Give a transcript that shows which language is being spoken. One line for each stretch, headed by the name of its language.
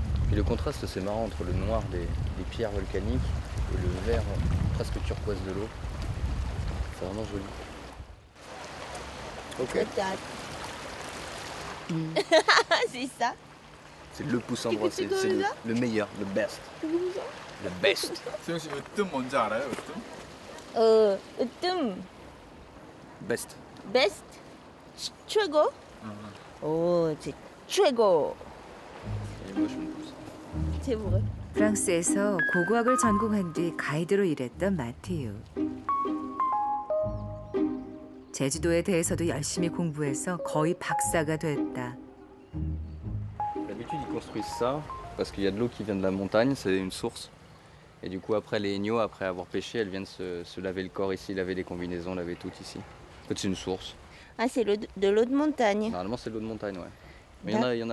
French: Et le contraste, c'est marrant entre le noir des pierres volcaniques et le vert presque turquoise de l'eau. C'est vraiment joli. Ok. C'est ça. C'est le poussin droit, c'est le meilleur, le best. Le best.
Korean: 수영 씨 으뜸 뭔지 알아요? 으뜸? 으뜸.
English: Best.
Korean: Best. 최고. 오,
French: c'est
Korean: 최고.
French: Et moi je me pousse. C'est vrai.
Korean: 프랑스에서 고고학을 전공한 뒤 가이드로 일했던 마티우. 제주도에 대해서도 열심히 공부해서 거의 박사가 됐다.
French: D'habitude ils construisent ça parce qu'il y a de l'eau qui vient de la montagne, c'est une source. Et du coup après les ignos, après avoir pêché, elles viennent se laver le corps ici, laver les combinaisons, laver tout ici. En fait c'est une source. Ah, c'est de l'eau de montagne. Normalement c'est de l'eau de montagne, ouais. Mais il y en a